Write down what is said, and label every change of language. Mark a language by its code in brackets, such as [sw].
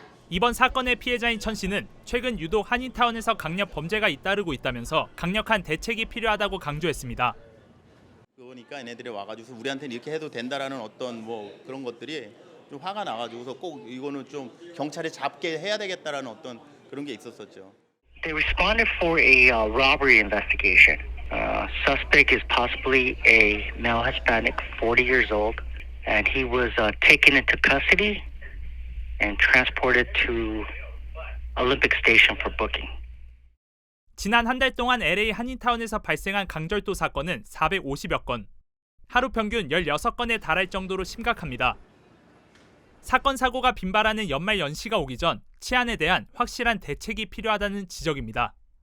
[ko] 이번 사건의 피해자인 천 씨는 최근 유독 한인타운에서 강력 범죄가 잇따르고 있다면서 강력한 대책이 필요하다고 강조했습니다. 그러니까 얘네들이 와가지고 우리한테는 이렇게 해도 된다라는 어떤 뭐 그런 것들이 좀 화가 나가지고서 꼭 이거는 좀 경찰이 잡게 해야 되겠다라는 어떤 그런 게 있었었죠. [en] They responded for a robbery investigation. Suspect is possibly a male Hispanic, 40 years old, and he was taken into custody and transported to Olympic Station for booking. [ko] 지난 한 달 동안 LA 한인타운에서 발생한 강절도 사건은 450여 건, 하루 평균 16건에 달할 정도로 심각합니다. 사건 사고가 빈발하는 연말 연시가 오기 전 치안에 대한 확실한 대책이 필요하다는 지적입니다.